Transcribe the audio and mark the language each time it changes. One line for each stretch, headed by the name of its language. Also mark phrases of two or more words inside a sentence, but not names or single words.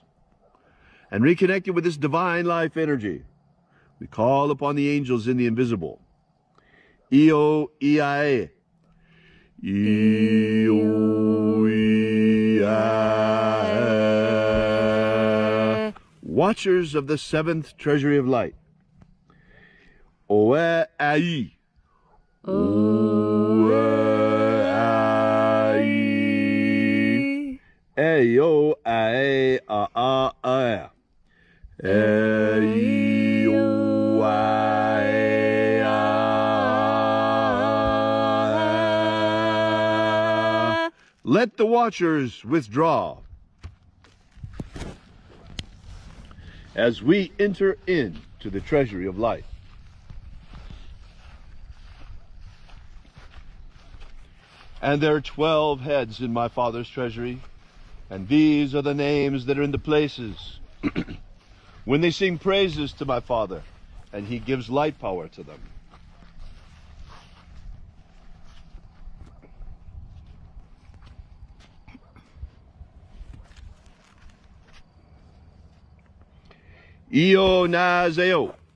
English: And reconnected with this divine life energy, we call upon the angels in the invisible. Io, Iae. Io, Iae. Watchers of the seventh Treasury of Light. Oe ai. Oe ai. E o ae a a. E o ae a. Let the watchers withdraw. As we enter into the treasury of light. And there are 12 heads in my Father's treasury, and these are the names that are in the places when they sing praises to my Father, and he gives light power to them. Io naseo.